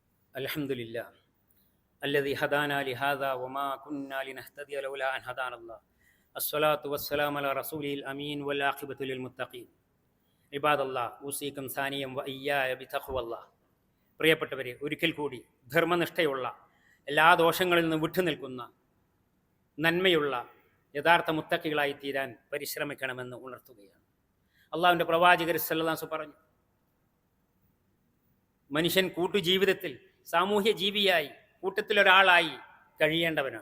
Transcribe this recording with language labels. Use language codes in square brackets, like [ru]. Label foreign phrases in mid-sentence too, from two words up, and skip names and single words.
[ar] അൽഹംദുലില്ലാ الذي هدانا لهذا وما كنا لنهتدي لولا أن هدانا الله الصلاة والسلام على رسوله الأمين والعاقبة للمتقين عباد الله أوصيكم ثانيا وإياي بتقوى الله. [ml] പ്രിയപ്പെട്ടവരെ, ഒരിക്കൽ കൂടി ധർമ്മനിഷ്ഠയുള്ള എല്ലാ ദോഷങ്ങളിൽ നിന്നും വിട്ടുനിൽക്കുന്ന നന്മയുള്ള യഥാർത്ഥ മുത്തക്കികളായി തീരാൻ പരിശ്രമിക്കണമെന്ന് ഉണർത്തുകയാണ്. അള്ളാഹുവിൻ്റെ പ്രവാചകർ [ar] صلى الله عليه وسلم [ml] പറഞ്ഞു, മനുഷ്യൻ കൂട്ടുജീവിതത്തിൽ സാമൂഹ്യ ജീവിയായി കൂട്ടത്തിലൊരാളായി കഴിയേണ്ടവനാണ്.